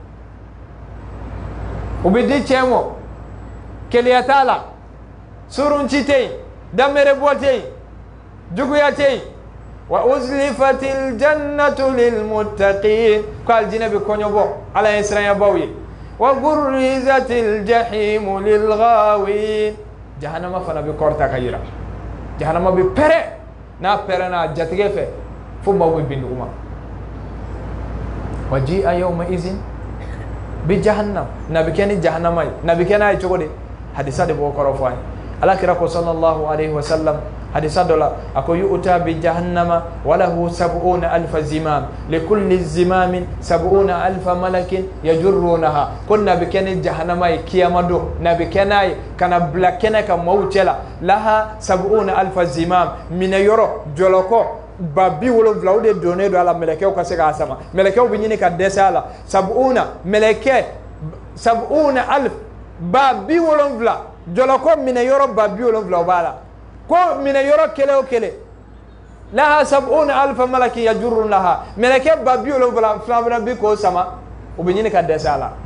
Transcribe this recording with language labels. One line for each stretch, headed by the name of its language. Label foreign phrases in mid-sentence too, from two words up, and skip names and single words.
Bambara: u bɛ di cɛ mɔ keleya t'a la surunci tɛ yen danmɛrɛbɔ tɛ yen juguya tɛ yen
Arabic: وأزلفت الجنة للمتقين
Bambara: ko aljinɛ bɛ kɔɲɔ bɔ ala ye siranyabaw ye
Arabic: وبرزت الجحيم للغاوين
Bambara: jahannama fana bɛ kɔrɔta ka yira jahannama bɛ pɛrɛ n'a pɛrɛnna jatigɛ fɛ fo maaw bɛ bin duguma
Arabic: وجيء يومئذ بجهنم
Bambara: na bɛ kɛ ni jahannama ye na bɛ kɛ n'a ye cogo di hadisa de b'o kɔrɔ fɔ an ye alakira ko
Arabic: صلى الله عليه وسلم
Bambara: hadisa dɔ la a ko
Arabic: يؤتى بجهنم ولها 70,000 زمام لكل زمام 70,000 ملك يجرونها
Bambara: ko na bɛ kɛ ni jahannama ye kiyama don na bɛ kɛ n'a ye kana bila kɛnɛ ka maaw cɛ la
Arabic: لها 70,000 زمام
Bambara: minɛ yɔrɔ jɔlɔkɔ ba 70 o de donnen don a la mɛlɛkɛw ka se k'a sama mɛlɛkɛw bɛ ɲini ka dɛsɛ a la 70 mɛlɛkɛ 70,000 ba 70 jɔlɔkɔ minɛ yɔrɔ ba 70 o b'a la ko minɛ yɔrɔ kelen o kelen
Arabic: لها 70,000 ملك يجرون
Bambara: laha mɛlɛkɛ ba 70 fana bi k'o sama o bɛ ɲini ka dɛsɛ a la